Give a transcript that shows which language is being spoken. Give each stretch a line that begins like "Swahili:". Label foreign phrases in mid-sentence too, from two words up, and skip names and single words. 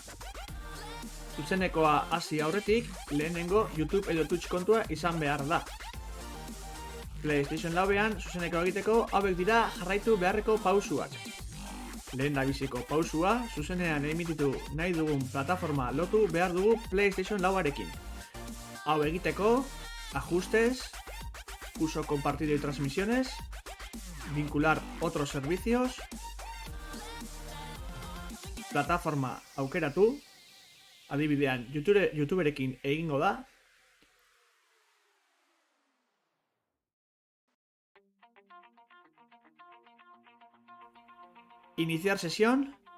Basque: Zuzenekoa hasi aurretik, lehenengo YouTube edo Twitch kontua izan behar da. PlayStation lauean zuzeneko egiteko hauek dira jarraitu beharreko pausuak. Lehendabiziko pausua, zuzenean emititu nahi dugun plataforma lotu behar dugu PlayStation lauarekin. Hau egiteko,
Spanish: ajustes, uso compartido y transmisiones, vincular otros servicios,
Basque: plataforma aukeratu, adibidean YouTuberekin egingo da,
Spanish: iniciar sesión,